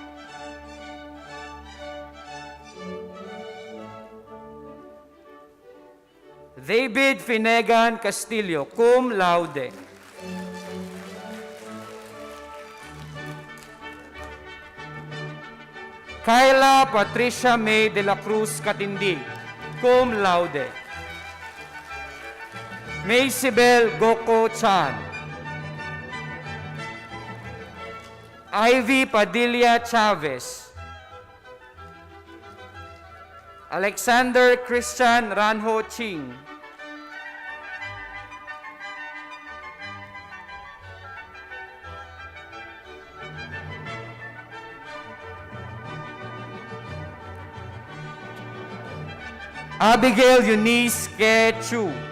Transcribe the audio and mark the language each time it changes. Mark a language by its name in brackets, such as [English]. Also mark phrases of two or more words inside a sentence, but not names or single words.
[English] David Finegan Castillo, [Latin] cum laude. [English] Kyla Patricia May de la Cruz Katindig, [Latin] cum laude. [English] Maysibel Goko Chan. Ivy Padilla Chavez. Alexander Christian Ranho Ching. Abigail Eunice Kechu.